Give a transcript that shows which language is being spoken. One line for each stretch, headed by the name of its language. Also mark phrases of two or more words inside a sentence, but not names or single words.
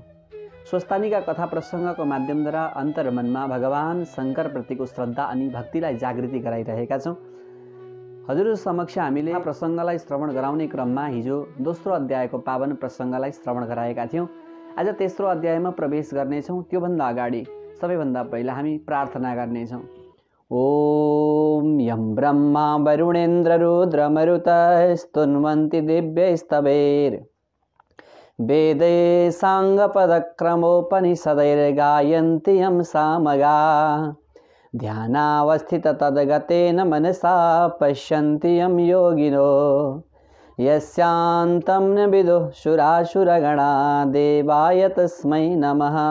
Nepali: स्वस्थानीका कथा प्रसङ्गको माध्यमद्वारा अन्तर्मनमा भगवान शङ्करप्रतिको श्रद्धा अनि भक्तिलाई जागृति गराइरहेका छौँ। हजुर समक्ष हामीले प्रसङ्गलाई श्रवण गराउने क्रममा हिजो दोस्रो अध्यायको पावन प्रसङ्गलाई श्रवण गराएका थियौँ। आज तेस्रो अध्यायमा प्रवेश गर्नेछौँ। त्योभन्दा अगाडि सबैभन्दा पहिला हामी प्रार्थना गर्नेछौँ।
Sanskrit: ओम यं ब्रह्मा वरुणेन्द्र रुद्र मरुतः स्तुन्वन्ति दिव्यैस्तवैर् वेदे साङ्गपदक्रमोपनिषदैर्गायन्ति यं सामगा ध्यानावस्थिततद्गतेन मनसा पश्यन्ति यं योगिनो यस्यान्तं न विदुः सुरासुरगणा देवाय तस्मै नमः।